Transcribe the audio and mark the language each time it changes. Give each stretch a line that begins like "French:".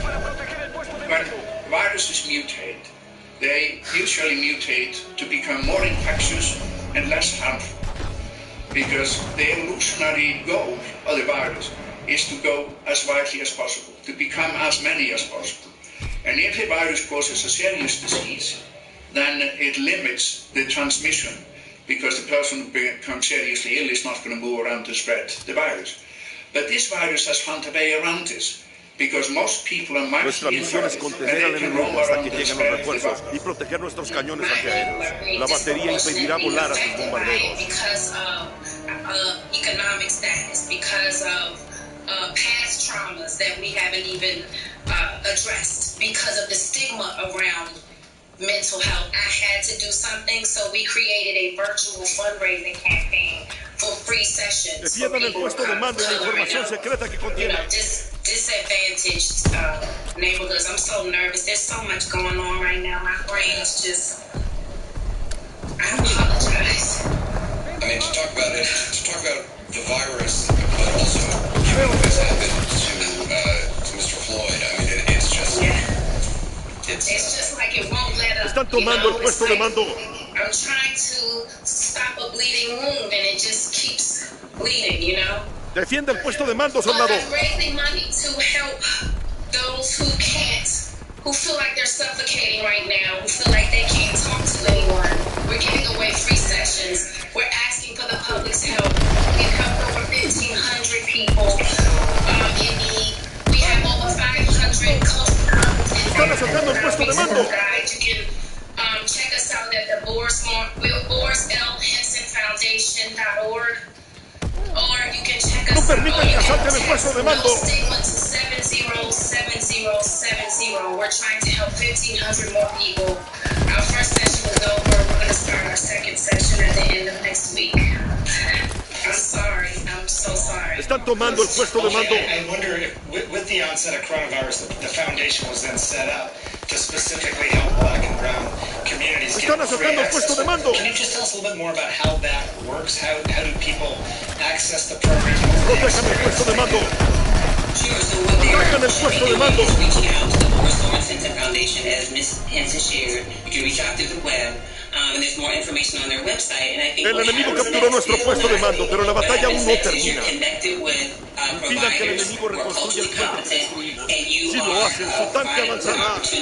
English: When viruses mutate, they usually mutate to become more infectious and less harmful, because the evolutionary goal of the virus is to go as widely as possible, to become as many as possible. And if a virus causes a serious disease, then it limits the transmission, because the person who becomes seriously ill is not going to move around to spread the virus. But this virus has found a way around this, because most people are
Spanish: Nuestra misión es contener al enemigo hasta que lleguen los refuerzos y proteger nuestros cañones antiaéreos. La batería impedirá volar a sus bombarderos.
English: Because of economic status, because of past traumas that we haven't even addressed, because of the stigma around mental health. I had to do something, so we created a virtual fundraising campaign for free sessions.
Spanish: Defiendan el puesto de mando y la información secreta que contiene.
English: Disadvantaged neighborhoods. I'm so nervous. There's so much going on right now. My brain is just. I apologize. I mean, to talk about the virus, but also what has happened to Mr. Floyd. I mean, it's just. Yeah. It's just like it won't let up.
Spanish: Están tomando el puesto de mando.
English: I'm trying to stop a bleeding wound, and it just keeps bleeding, you know.
Spanish: Defiende el puesto de mando, soldado.
English: I'm raising money to help those who can't, who feel like they're suffocating right now, who feel like they can't talk to anyone. We're giving away free sessions. We're asking for the public's help. We've helped over 1,500 people in need. We have over 500
Spanish: Están asaltando el puesto de mando.
English: You can check us out at the BorisLHensonFoundation.org. Or you can check us out.
Spanish: No permitan que asalten el puesto de mando.
English: 707070. We're trying to help 1,500 more people. Our first session was over. We're going to start our second session at the end of next week. I'm sorry. I'm so sorry.
Spanish: Están tomando el puesto de mando.
English: I wonder if, with the onset of coronavirus, the foundation was then set up to specifically help Black and Brown communities get free access. Can you just tell us a little bit more about how that works? How do people access the program?
Spanish: Protejan el puesto de mando. Protejan el puesto de mando.
English: Reaching out to the Boris Henson Foundation, as Ms. Henson shared. You can reach out through the web. And there's more information on their website. And I think
Spanish: el enemigo capturó nuestro puesto de mando, pero la batalla aún no termina. Impidan que el enemigo reconstruya el puente que destruimos. Si lo hacen, su tanque avanzará.